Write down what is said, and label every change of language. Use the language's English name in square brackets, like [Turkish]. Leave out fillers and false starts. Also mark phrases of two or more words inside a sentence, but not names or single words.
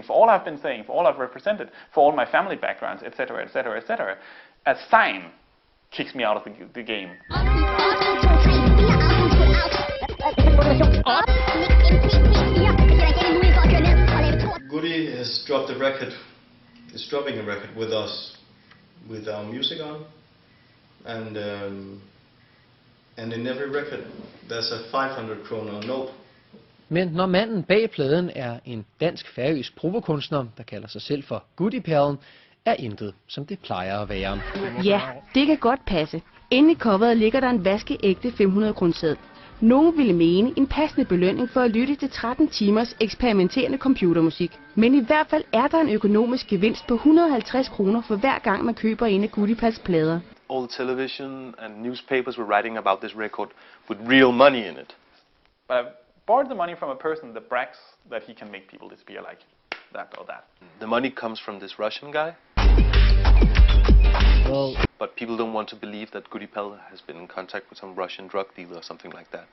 [English] For all I've been saying, for all I've represented, for all my family backgrounds, etc., etc., etc., a sign kicks me out of the game. Goody has dropped a record, is dropping a record with us, with our music on, and in every record there's a 500 kroner note. [Danish] Men når manden bag pladen er en dansk-færøsk provokunstner, der kalder sig selv for Goody-perlen, er intet, som det plejer at være. Ja, det kan godt passe. Inde i coveret ligger der en vaskeægte 500-kroneseddel. Nogle ville mene en passende belønning for at lytte til 13 timers eksperimenterende computermusik. Men i hvert fald er der en økonomisk gevinst på 150 kroner for hver gang man køber en af Goody-perls plader. [English] All television and newspapers were writing about this record with real money in it. But I borrowed the money from a person that brags that he can make people disappear like that or that. The money comes from this Russian guy. Well, but people don't want to believe that Goody-Pell has been in contact with some Russian drug dealer or something like that.